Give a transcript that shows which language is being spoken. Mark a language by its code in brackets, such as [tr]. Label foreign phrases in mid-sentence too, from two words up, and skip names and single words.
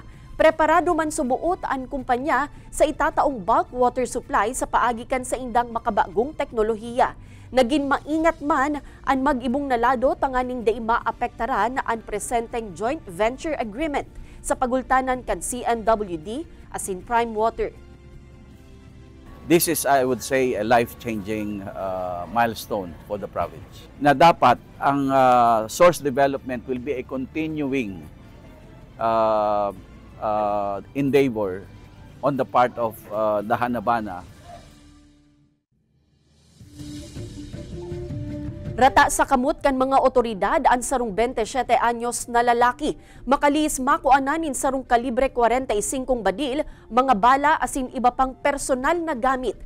[bik] Preparado man subuot ang kumpanya sa itataong [en] bulk water supply [bik] sa paagikan sa indang makabagong teknolohiya. Naging maingat man ang mag-ibong nalado tanganing day maapektaran na ang presenteng [en] joint venture agreement [bik] sa pagultanan kan CNWD asin Prime Water. [en] This is, I would say, a life-changing milestone for the province. [bik] Na dapat ang [en] source development will be a continuing endeavor on the part of the Hanabana. [bik] Rata sa kamot kan mga otoridad ang sarong 27 anyos na lalaki. Makalis makuananin sarong kalibre 45 badil, mga bala asin iba pang personal na gamit.